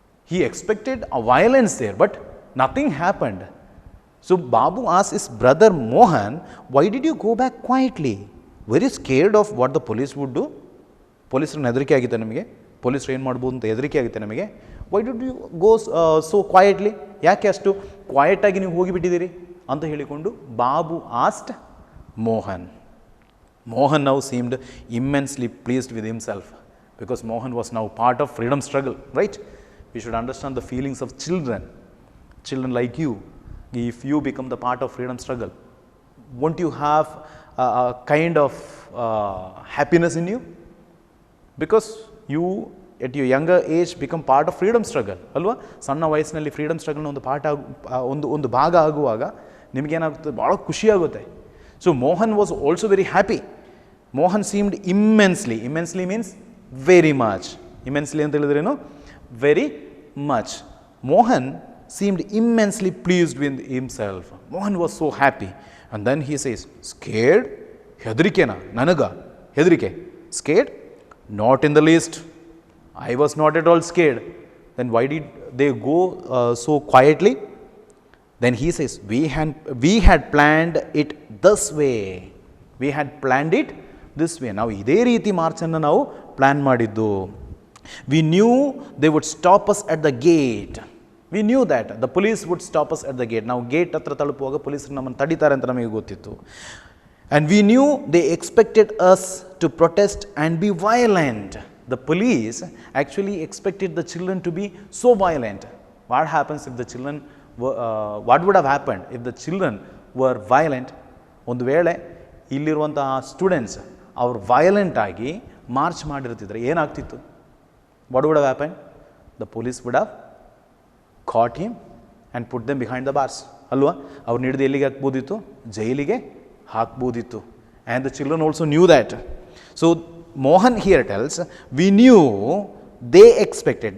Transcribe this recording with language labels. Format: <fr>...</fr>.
<en>He expected a violence there, but nothing happened. So Babu asked his brother Mohan, why did you go back quietly? Very scared of what the police would do?</en> <kn>ಪೊಲೀಸರನ್ನ ಹೆದರಿಕೆ ಆಗಿತ್ತು ನಮಗೆ, ಪೊಲೀಸರು ಏನು ಮಾಡ್ಬೋದು ಅಂತ ಹೆದರಿಕೆ ಆಗುತ್ತೆ ನಮಗೆ.</kn> <en>Why did you go so quietly?</en> <kn>ಯಾಕೆ ಅಷ್ಟು ಕ್ವೈಟಾಗಿ ನೀವು ಹೋಗಿಬಿಟ್ಟಿದ್ದೀರಿ ಅಂತ ಹೇಳಿಕೊಂಡು Babu asked Mohan.</kn> <en>Mohan now seemed immensely pleased with himself, because Mohan was now part of freedom struggle, right? We should understand the feelings of children like you. If you become the part of freedom struggle, won't you have a kind of happiness in you? Because you at your younger age become part of freedom struggle, ಅಲ್ವಾ?</en> <kn>ಸಣ್ಣ ವಯಸ್ಸಿನಲ್ಲಿ freedom ಸ್ಟ್ರಗಲ್ನ ಒಂದು part ಒಂದು ಭಾಗ ಆಗುವಾಗ ನಿಮಗೇನಾಗುತ್ತೆ, ಭಾಳ ಖುಷಿಯಾಗುತ್ತೆ.</kn> <en>So Mohan was also very happy. Mohan seemed immensely means very much.</en> <kn>Immensely ಅಂತ ಹೇಳಿದ್ರೇನು?</kn> <en>Very much. Mohan seemed immensely pleased with himself. Mohan was so happy. And then he says, scared?</en> <kn>ಹೆದರಿಕೆನಾ? ನನಗ ಹೆದರಿಕೆ?</kn> <en>Scared? Not in the least. I was not at all scared. Then why did they go so quietly? Then he says, we had planned it this way. We had planned it this way.</en> <kn>ನಾವು ಇದೇ ರೀತಿ ಮಾರ್ಚನ್ನು ನಾವು plan ಮಾಡಿದ್ದು.</kn> <en>We knew they would stop us at the gate. We knew that the police would stop us at the gate.</en> <kn>ನಾವು gate ಹತ್ರ ತಲುಪುವಾಗ ಪೊಲೀಸರು ನಮ್ಮನ್ನು ತಡೀತಾರೆ ಅಂತ ನಮಗೆ ಗೊತ್ತಿತ್ತು.</kn> <en>And we knew they expected us to protest and be violent. The police actually expected the children to be so violent. What happens if the children were, what would have happened if the children were violent?</en> <kn>ಒಂದು ವೇಳೆ ಇಲ್ಲಿರುವಂತಹ students ಅವರು violent ಆಗಿ March ಮಾಡಿರ್ತಿದ್ರೆ ಏನಾಗ್ತಿತ್ತು?</kn> <en>What would have happened? The police would have caught him and put them behind the bars. ಅಲ್ವಾ?</en> <kn>ಅವ್ರನ್ನ ಹಿಡಿದು ಎಲ್ಲಿಗೆ ಹಾಕ್ಬೋದಿತ್ತು? ಜೈಲಿಗೆ ಹಾಕ್ಬೋದಿತ್ತು.</kn> <en>And the children also knew that. So Mohan here tells, we knew they expected.</en>